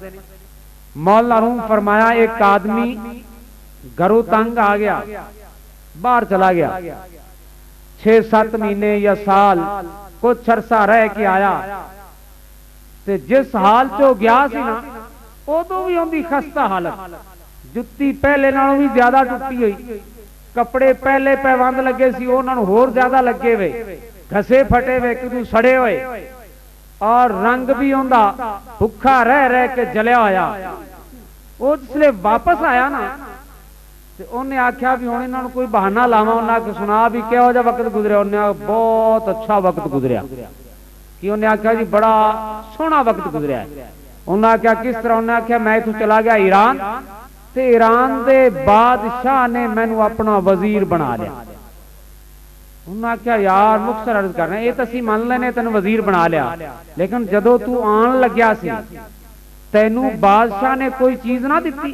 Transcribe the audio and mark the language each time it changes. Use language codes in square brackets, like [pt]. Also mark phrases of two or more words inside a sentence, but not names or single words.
[pa] مولانا روم فرمایا ایک آدمی گھروں تنگ آ گیا, باہر چلا گیا, 6-7 مہینے یا سال کچھ عرصہ رہ کے آیا, تے جس حال چو گیا سی نا ادو بھی ہوندی خستہ حالت, جتی پہلے نالوں بھی زیادہ ٹوٹی ہوئی, کپڑے پہلے پیوند لگے سی انہاں نوں ہور زیادہ لگے ہوئے, گھسے پھٹے ہوئے, کدوں سڑے ہوئے, اور رنگ بھی ہوندا بھکھا رہ رہ کے جلیا ہویا. وہ جس لے واپس آیا نا تے انہیں آکھیا بھی ہن انہاں نوں کوئی بہانہ لاواں, انہاں کہ سنا بھی کہو جا وقت گزریا. انہاں بہت اچھا وقت گزریا. کہ انہیں آکھیا جی بڑا سونا وقت گزریا ہے. انہاں آکھیا کس طرح؟ انہاں آکھیا میں تو چلا گیا ایران, تے ایران دے بادشاہ نے مینوں اپنا وزیر بنا لیا. انہاں کیا یار مختصر عرض کرنا ہے, یہ تو اسی مان لینے تینوں وزیر بنا لیا, لیکن جدو تو آن لگیا سی تینوں بادشاہ نے کوئی چیز نہ دیتی؟